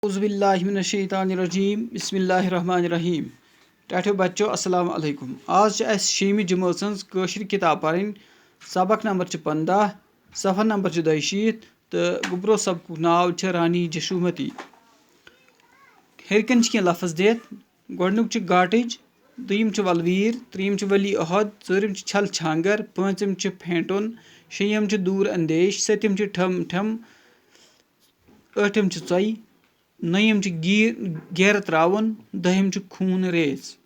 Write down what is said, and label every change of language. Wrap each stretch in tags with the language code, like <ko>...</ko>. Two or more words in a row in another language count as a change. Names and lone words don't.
<ar>اعوذ باللہ من الشیطان الرجیم بسم اللہ الرحمن الرحیم</ar> <ks>ٹاٹھو بچو</ks> <ar>السلام علیکم</ar> <ur>آج اس</ur> <ks>شیمہِ جمٲژ ہٕنٛز کٲشِر کِتاب پرٕنۍ سبق نمبر 15 صفحہ نمبر 42 تہٕ گوٚبرو سبقُک ناو چھُ رانی جشومتی ہیٚرِ کَنۍ چھِ کینٛہہ لفظ دِتھ گۄڈٕنیُک چھُ گاٹٕج دوٚیِم چھُ ولویٖر ترٛیٚیِم چھُ ولی عہد ژوٗرِم چھُ چھل چھانگر پٲنٛژِم چھُ پھینٛٹُن شیٚیِم چھُ دوٗر اندیش سٔتِم چھُ ٹھم ٹھم ٲٹھِم چھُ ژۄیہِ نٔیِم چھُ گیرٕ ترٛاوُن دٔہِم چھُ خوٗن ریز</ks>